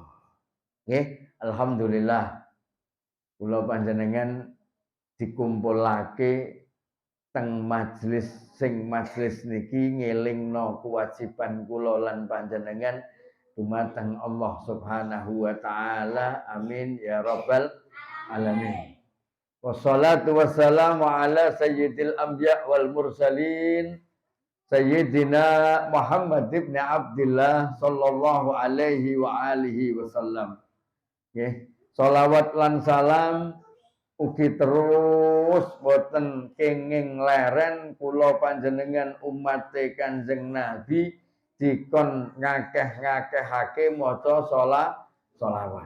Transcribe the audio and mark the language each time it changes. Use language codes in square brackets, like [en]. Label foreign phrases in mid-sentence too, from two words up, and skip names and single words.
[jv] Nggih, alhamdulillah kula panjenengan dikumpulake teng majelis niki ngelingno kewajiban kula lan panjenengan dumateng Allah [ar] سبحانه وتعالى. آمين يا رب العالمين. والصلاة والسلام على سيد الأنبياء والمرسلين سيدنا محمد بن عبد الله صلى الله عليه وعلى آله وسلم. [jv] Nggih, sholawat lan salam ugi terus boten kenging leren kula panjenengan umat Kanjeng Nabi dikon ngakeh-ngakehake maca sholawat.